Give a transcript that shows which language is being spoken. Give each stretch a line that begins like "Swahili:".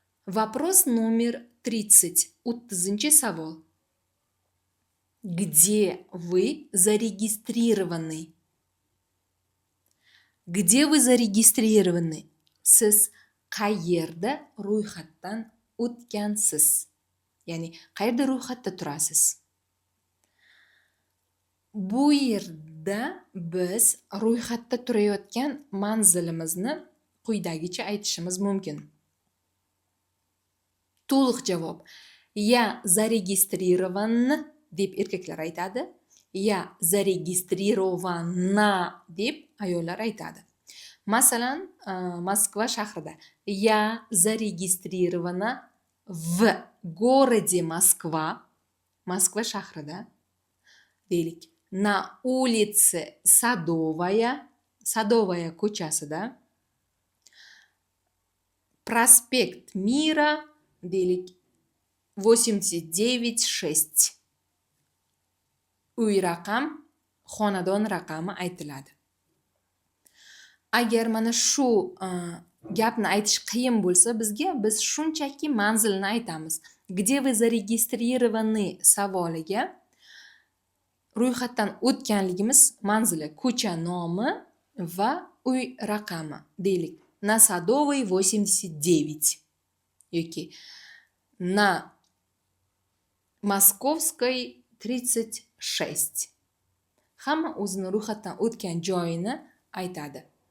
Russian: Вопрос номер 30.
Uzbek: 30-chi savol.
Russian: Где вы зарегистрированы? Где вы зарегистрированы?
Uzbek: Siz qayerda ro'yxatdan o'tgansiz? Ya'ni qayerda ro'yxatda turasiz? Bu yerda biz ro'yxatda turayotgan manzilimizni quyidagicha aytishimiz mumkin. To'liq javob:
Russian: Я зарегистрирован
Uzbek: deb erkaklar aytadi.
Russian: Я зарегистрирована
Uzbek: deb ayollar aytadi. Masalan, Moskva shahrida
Russian: Я зарегистрирована в городе Москва.
Uzbek: Moskva shahrida. Deylik,
Russian: на улице Садовая,
Uzbek: Садовая ko'chasida. Prospekt Mira, deylik, 89/6. Uy raqam, xonadon raqami aytiladi. Agar mana shu gapni aytish qiyin bo'lsa bizga, biz shunchaki manzilni aytamiz.
Russian: Где вы зарегистрированы
Uzbek: savoliga ro'yxatdan o'tganligimiz manzili, ko'cha nomi va uy raqami. Deylik,
Russian: на Садовой 89
Uzbek: yoki
Russian: на Moskovской 36.
Uzbek: Hamma o'zini ro'yxatdan o'tgan joyini aytadi.